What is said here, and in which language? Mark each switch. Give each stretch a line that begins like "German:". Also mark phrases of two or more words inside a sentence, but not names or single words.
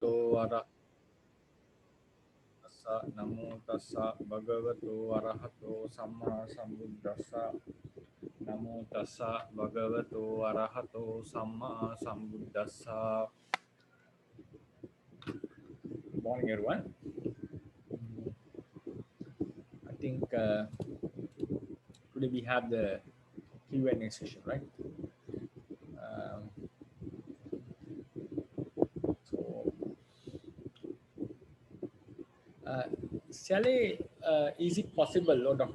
Pali: bhagavato arahassa namo tassa bhagavato arahato samma sambuddhassa namo tassa bhagavato arahato samma sambuddhassa.
English: Good morning, everyone. I think today we have the Q&A session, right? Sally, is it possible, or Dr.